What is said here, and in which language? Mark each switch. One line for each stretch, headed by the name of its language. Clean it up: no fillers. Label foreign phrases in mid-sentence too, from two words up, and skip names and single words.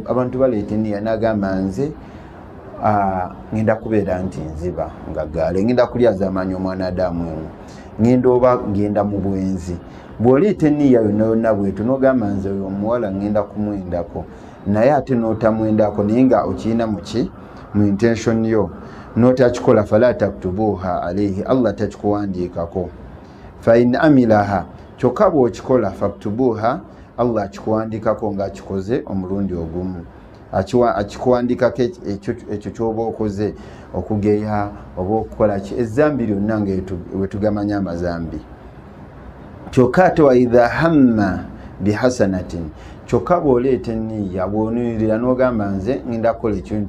Ganda: Abantu baleeta enniya n'agamba nze ngenda kubeera nti nziba nga gaale ngenda kulyaza amaanyi omwanadamu eno ngenda oba ngenda mu bwenzi. Bw'oleeta enniya yonna yonna bwetu n'ogamba nze oyo omuwala ngenda kumwendako naye ate n'otamwendako naye nga okirina muki mu intention yo n'otakikola
Arabic: فلا تكتبها عليه
Ganda: Allah takikuwandiikako.
Arabic: فإن عملها
Ganda: kyokka bw'okikola faktubuha Allah akikuwandiikako ng'akikoze omulundi ogumu akikuwandiikako ekyo ky'oba okoze okugeya oba okukola ki ezambi lyonna nga wetugamanya amazambi. Kyokka ate
Arabic: وإذا هم بحسنة
Ganda: kyokka bw'oleeta enniya bw'onuyirira n'ogamba nze ngenda kukola ekintu